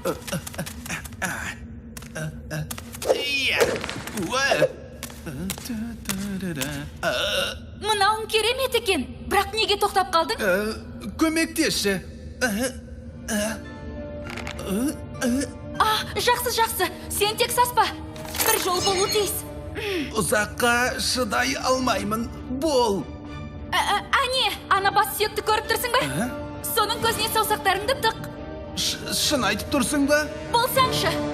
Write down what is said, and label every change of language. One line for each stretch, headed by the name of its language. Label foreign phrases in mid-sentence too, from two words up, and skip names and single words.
Kazakh: Мынауың керемет екен. Бірақ неге тоқтап қалдың? Көмектесші. Жақсы. Сен тек саспа. Бір жол болу тиіс. Uzakka şıday almayımın. Bol. Әне, ана бас сүйекті көріп тұрсың ба? Соның көзіне саусақтарыңды тық. Şın aytıp dursun ba? Болсаңшы.